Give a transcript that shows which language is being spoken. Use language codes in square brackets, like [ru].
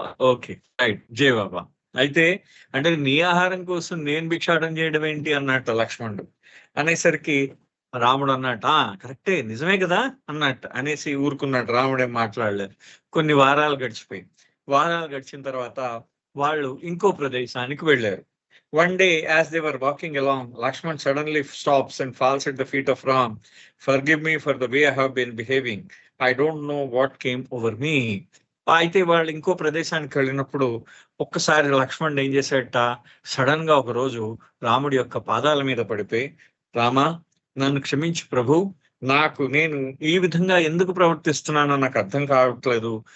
[te] Okay, right, జై బాబా. అయితే అంటే నీ ఆహారం కోసం నేను భిక్షాటన చేయడం ఏంటి అన్నట్టు లక్ష్మణుడు అనేసరికి రాముడు అన్నట్టు కరెక్టే, నిజమే కదా అన్నట్టు అనేసి ఊరుకున్నాడు. రాముడేం మాట్లాడలేదు. కొన్ని వారాలు గడిచిపోయి, వారాలు గడిచిన తర్వాత వాళ్ళు ఇంకో ప్రదేశానికి వెళ్ళారు. [en] One day, as they were walking along, Lakshman suddenly stops and falls at the feet of Ram. Forgive me for the way I have been behaving. I don't know what came over me. [te] అయితే వాళ్ళు ఇంకో ప్రదేశానికి వెళ్ళినప్పుడు ఒక్కసారి లక్ష్మణుడు ఏం చేశాడట, sudden గా ఒక రోజు రాముడి యొక్క పాదాల మీద పడిపోయి, రామా నన్ను క్షమించు ప్రభు, నేను ఈ విధంగా ఎందుకు ప్రవర్తిస్తున్నానో నాకు అర్థం కావట్లేదు.